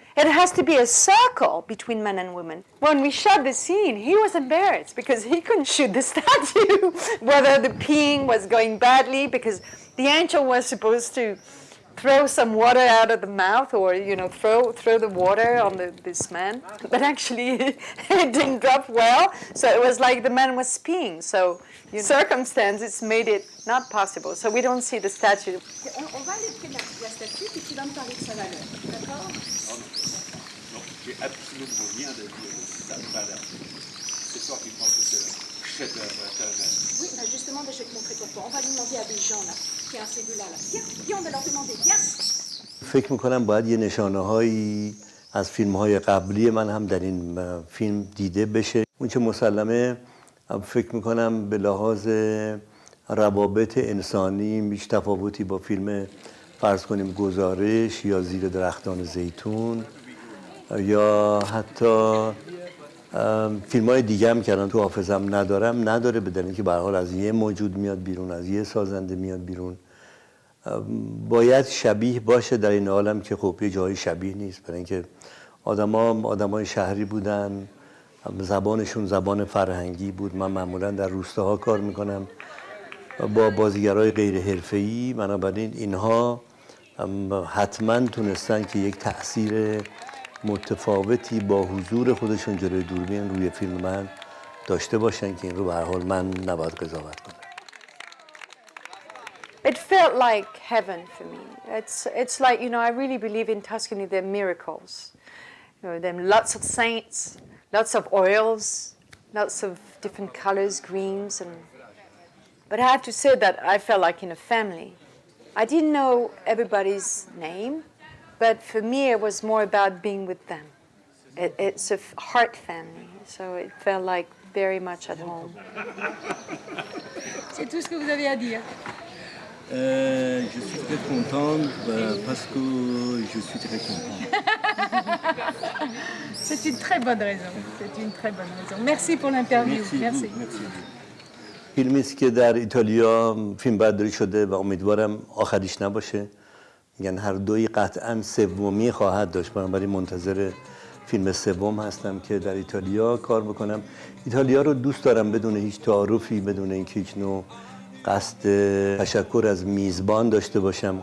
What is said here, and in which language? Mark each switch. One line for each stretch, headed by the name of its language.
English: It has to be a circle between men and women. When we shot the scene, he was embarrassed because he couldn't shoot the statue, whether the peeing was going badly, because the angel was supposed to throw some water out of the mouth or, throw the water on this man. But actually, it didn't drop well, so it was like the man was peeing. So circumstances made it not possible. So we don't see the statue.
French: On va aller près de la statue, puis tu vas me parler de sa valeur, d'accord? J'ai absolument rien à dire de sa valeur. C'est toi qui penses que c'est un chef-d'œuvre éternel. Oui, justement, je vais te montrer pourquoi. On va lui demander à des gens là, qui a un cellulaire là. Viens, on va leur demander, viens.
Persian: فکر میکنم باید یه نشانه‌هایی از فیلم‌های قبلی من هم در این فیلم دیده بشه. اون چه مسلمه فکر میکنم به لحاظ روابط انسانی هیچ تفاوتی با فیلم فرض کنیم گزارش یا زیر درختان زیتون یا حتی فیلم‌های دیگه هم که الان تو حافظم نداره به دلیل اینکه به هر حال از یه موجود میاد بیرون، از یه سازنده میاد بیرون. باید شبیه باشه در این عالم که خب یه جایی شبیه نیست، برای اینکه آدمای شهری بودن، زبانشون زبان فرهنگی بود. من معمولا در روستاها کار میکنم با بازیگرای غیر حرفه‌ای، بنابراین اینها حتما تونستن که یک تأثیر متفاوتی با حضور خودشون جلوی دوربین روی فیلم من داشته باشن که این رو به هر حال من نباید قضاوت کنم.
English: It felt like heaven for me. It's like, I really believe in Tuscany there are miracles. There are lots of saints, lots of oils, lots of different colors, greens, but I have to say that I felt like in a family. I didn't know everybody's name, but for me it was more about being with them. It's a heart family, so it felt like very much at home.
French: C'est tout ce que vous avez à dire. Je suis très contente parce que je suis très contente. C'est une très bonne raison. C'est une très bonne raison. Merci pour l'interview. Merci.
Persian: فیلمی است که در ایتالیا فیلم برداری شده و امیدوارم آخریش نباشه. میگن هر دوی قطعا سومی خواهد داشت، بنابراین منتظر فیلم سوم هستم که در ایتالیا کار بکنم. ایتالیا رو دوست دارم بدون هیچ تعارفی، بدون اینکه هیچ نوع قصد تشکر از میزبان داشته باشم.